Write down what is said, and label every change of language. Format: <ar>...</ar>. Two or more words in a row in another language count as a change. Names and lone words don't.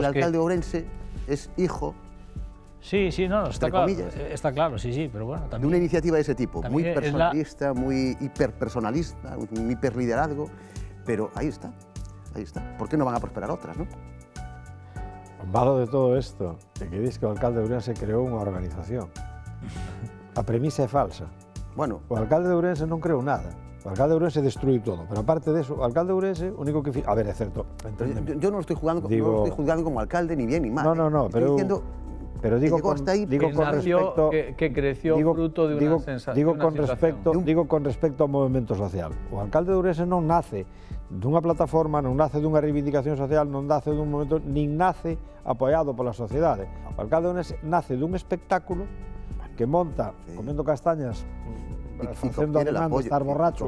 <es>El alcalde de Ourense es hijo. Sí, no, está claro. Está claro, sí, pero bueno, también. De una iniciativa de ese tipo, muy es personalista, muy hiperpersonalista, un hiperliderazgo, pero ahí está. ¿Por qué no van a prosperar otras, no?</es> <gl>O malo de todo esto é que diz que o alcalde de Ourense creou unha organización. A premisa é falsa. Bueno, o alcalde de Ourense non creou nada. O alcalde de Ourense destruiu todo, pero aparte de eso, o alcalde de Ourense, o único que... A ver, é certo, enténdeme.</gl> <es>yo no estoy jugando como alcalde ni bien ni mal. No, pero... Diciendo, pero digo con respecto... Que creció fruto de una sensación.</es> <gl>Digo con respecto ao movimento social. O alcalde de Ourense non nace dunha plataforma, non nace dunha reivindicación social, non nace dun momento, nin nace apoiado pola sociedade. O alcalde de Ourense nace dun espectáculo que monta comendo castañas, facendo animando, estar borracho.</gl>